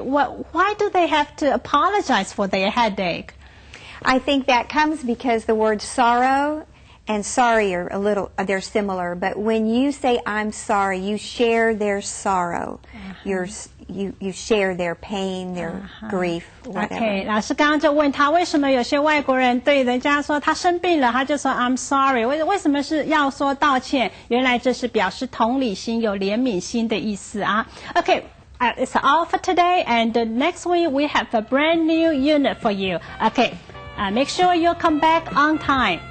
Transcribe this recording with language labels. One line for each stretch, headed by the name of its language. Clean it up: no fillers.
English: Why do they have to apologize for their headache? I think that comes because the word sorrow and sorry are they're similar, but when you say "I'm sorry," you share their sorrow. You share their pain, their grief, whatever.
Chinese: OK， 老师刚刚就问他，为什么有些外国人对人家说他生病了，他就说
English: "I'm sorry"？
Chinese: 为什么是要说道歉？原来这是表示同理心、有怜悯心的意思啊。
English: OK， it's all for today, and next week we have a brand new unit for you. OK， make sure you come back on time.